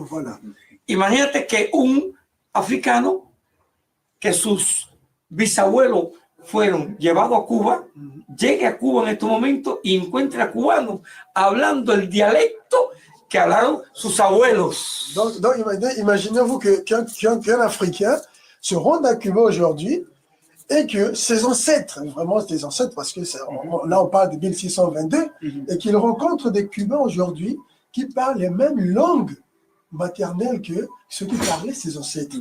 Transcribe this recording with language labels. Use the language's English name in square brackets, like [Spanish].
[French] Voilà. [Spanish] Imagínate que un africano que sus bisabuelos fueron llevados a Cuba, llegue a Cuba en este momento y encuentre a cubanos hablando el dialecto que hablaron sus abuelos. [French] Donc imaginez-vous qu'un Africain se rende à Cuba aujourd'hui et que ses ancêtres, vraiment des ancêtres, parce que là on parle de 1622, et qu'il rencontre des Cubains aujourd'hui qui parlent les mêmes langues maternelle que ceux qui parlaient, ses ancêtres.